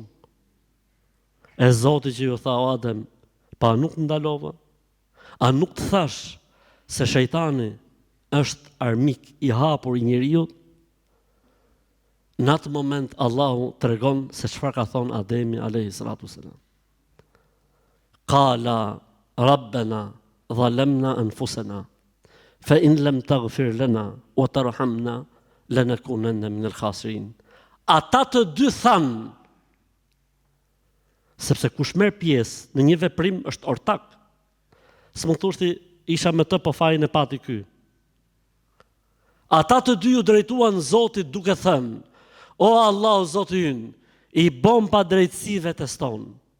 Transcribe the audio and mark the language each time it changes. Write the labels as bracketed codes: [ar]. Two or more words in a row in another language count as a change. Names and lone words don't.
[sq] E Zoti që ju tha o Adem, pa nuk ndalova? A nuk të thash se shejtani është armik i hapur i njeriu? Në atë moment Allahu tregon se çfarë ka thonë Ademi [ar] عليه السلام. قال ربنا ظلمنا أنفسنا فإن لم تغفر لنا وترحمنا لنكونن من الخاسرين. [sq] Ata të dy thanë, sepse kush merr pjesë në një veprim është ortak. S'mund thoshti isha me të po fajin e pati ky. Ata të dy u drejtuan Zotit duke thënë: O Allah, Zoti ynë, i bëm pa drejtësi vetes tonë.